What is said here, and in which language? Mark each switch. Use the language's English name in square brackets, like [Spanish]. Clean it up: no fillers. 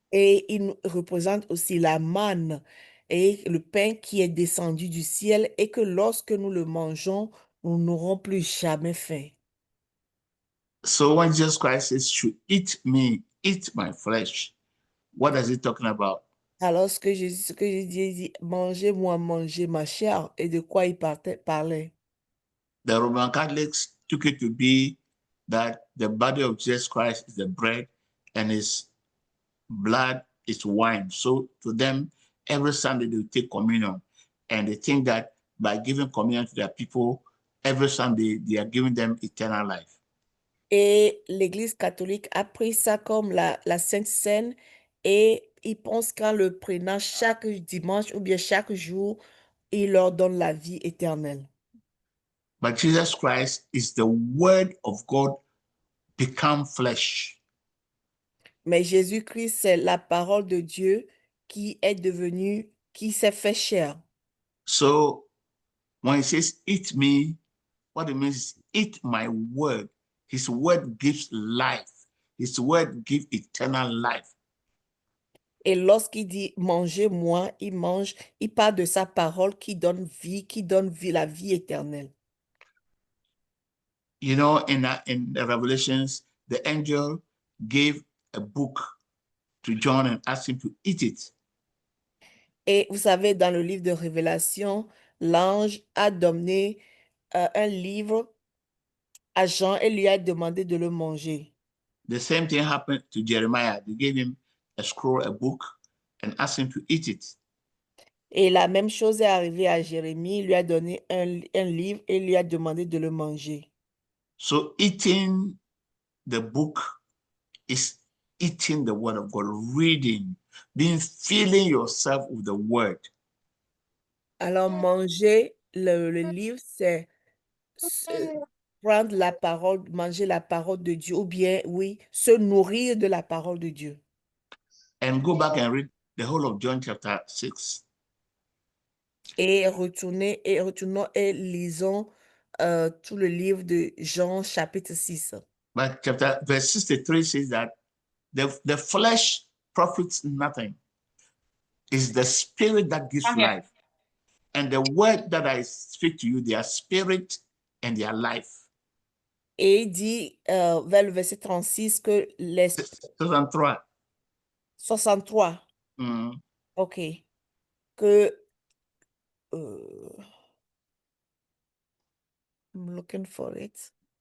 [French] Et il nous représente aussi la manne et le pain qui est descendu du ciel et que lorsque nous le mangeons, nous n'aurons plus jamais faim. [English] So when Jesus Christ says, "You eat me, eat my flesh," what is he talking about? [French] Alors ce que Jésus dit, mangez-moi, mangez ma chair, et de quoi il parlait? [English] The Roman Catholics took it to be that the body of Jesus Christ is the bread and his blood is wine. So to them, every Sunday they take communion, and they think that by giving communion to their people, every Sunday they are giving them eternal life. [French] Et l'Église catholique a pris ça comme la Sainte Seine et ils pensent qu'en le prenant chaque dimanche ou bien chaque jour, il leur donne la vie éternelle. [English] But Jesus Christ is the word of God become flesh. [French] Mais Jésus-Christ, c'est la parole de Dieu qui est devenue, qui s'est fait chair. [English] So when he says, "Eat me," what it means is eat my word. His word gives life. His word gives eternal life. [French] Et lorsqu'il dit mangez-moi, il mange, il parle de sa parole qui donne vie, la vie éternelle. [English] You know, in the Revelations, the angel gave a book to John and asked him to eat it. [French] Et vous savez, dans le livre de Révélation, l'ange a donné un livre à Jean et lui a demandé de le manger. [English] The same thing happened to Jeremiah. They gave him a scroll, a book, and asked him to eat it. [French] Et la même chose est arrivée à Jérémie, il lui a donné un livre et lui a demandé de le manger. [English] So eating the book is eating the word of God, reading, filling yourself with the word. [French] Alors, manger le livre, c'est prendre la parole, manger la parole de Dieu, ou bien, oui, se nourrir de la parole de Dieu. [English] And go back and read the whole of John chapter 6. [French] Et retournons et lisons tout le livre de Jean chapitre 6. [English] But verse 63 says that the flesh profits nothing. It's the spirit that gives Okay. life. And the word that I speak to you, they are spirit and they are life. [French] Et il dit vers le verset 36 que l'esprit [English] 63. 63, Mm. ok, que I'm looking for it.